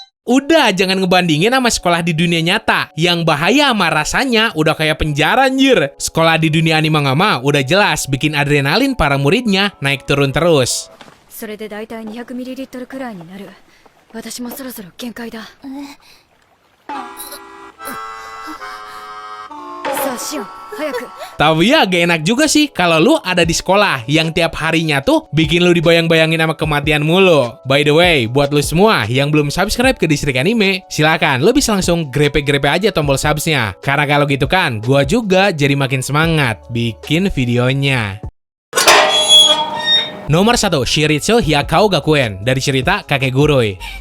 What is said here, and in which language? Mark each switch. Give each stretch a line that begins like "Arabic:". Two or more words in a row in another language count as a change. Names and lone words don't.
Indonesian: Udah, jangan ngebandingin sama sekolah di dunia nyata. Yang bahaya sama rasanya udah kayak penjara anjir. Sekolah di dunia anime mah udah jelas bikin adrenalin para muridnya naik turun terus.
Japanese: それでだいたい 200ml くらいになる。私もそろそろ限界だ。さあ、シオン、早く。
Indonesian: Tapi ya gak enak juga sih kalau lu ada di sekolah yang tiap harinya tuh bikin lu dibayang-bayangin sama kematian mulu.
English: By the way,
Indonesian: buat lu semua yang belum subscribe ke Distrik Anime, silakan lu bisa langsung grepe-grepe aja tombol subsnya. Karena kalau gitu kan, gua juga jadi makin semangat bikin videonya. Nomor 1, Shiritsu Hyakao Gakuen dari cerita Kakek Gurui.